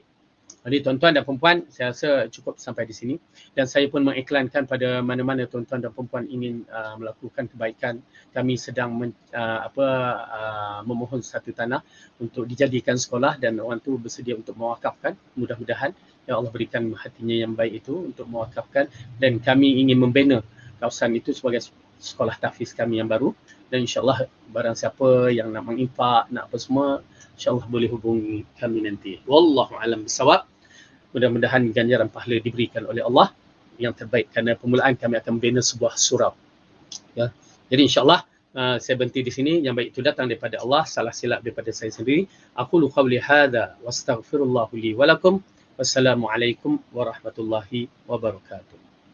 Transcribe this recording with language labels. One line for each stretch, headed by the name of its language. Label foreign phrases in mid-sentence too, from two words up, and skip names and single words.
Malay: Jadi tuan-tuan dan perempuan, saya rasa cukup sampai di sini, dan saya pun mengiklankan pada mana-mana tuan-tuan dan perempuan ingin melakukan kebaikan, kami sedang memohon satu tanah untuk dijadikan sekolah dan orang tu bersedia untuk mewakafkan. Mudah-mudahan
Arabic: يا الله
Malay: berikan hatinya yang baik itu untuk mewakafkan, dan kami ingin membina kawasan itu sebagai sekolah tahfiz kami yang baru, Dan insyaAllah barang siapa yang nak menginfak, nak apa semua, insyaAllah boleh hubungi kami nanti.
Arabic: والله أعلم بالصواب.
Malay: Mudah-mudahan ganjaran pahala diberikan oleh Allah yang terbaik, kerana permulaan kami akan membina sebuah surau. Ya. Jadi insyaAllah saya berhenti di sini. Yang baik itu datang daripada Allah, salah silap daripada saya sendiri.
Arabic: أقول قولي هذا وأستغفر الله لي ولكم. والسلام عليكم ورحمة الله وبركاته.